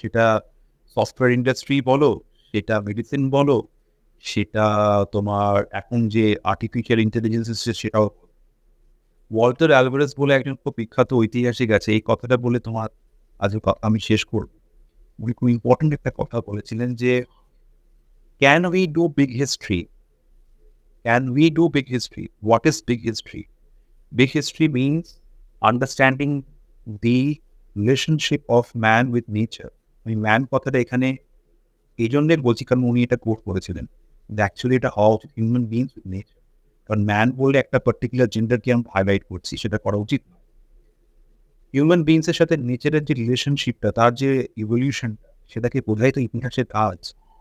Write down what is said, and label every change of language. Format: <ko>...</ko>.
<bn>সেটা software industry বলো, সেটা মেডিসিন বলো, সেটা তোমার এখন যে আর্টিফিশিয়াল ইন্টেলিজেন্স এসছে সেটাও। ওয়াল্টার অ্যালভারেজ বলে একজন খুব বিখ্যাত ঐতিহাসিক আছে। এই কথাটা বলে তোমার আজকে আমি শেষ করব।</bn> <en>উনি খুব ইম্পোর্টেন্ট একটা কথা বলেছিলেন যে, "can we do big history? Can we do big history? What is big history? Big history means understanding the relationship of man with nature."</en> <bn>আমি ম্যান কথাটা এখানে এই জন্যে বলছি কারণ উনি এটা কোট করেছিলেন। অ্যাকচুয়ালি এটা হওয়া উচিত হিউম্যান বিংস উইথ নেচার। কারণ ম্যান বললে একটা পার্টিকুলার জেন্ডারকে আমরা হাইলাইট করছি, সেটা করা উচিত না। হিউম্যান বিংস এর সাথে নেচারের যে রিলেশনশিপটা, তার যে ইভলিউশন, সেটাকে বোঝাই তো ইতিহাসের কাজ।</bn>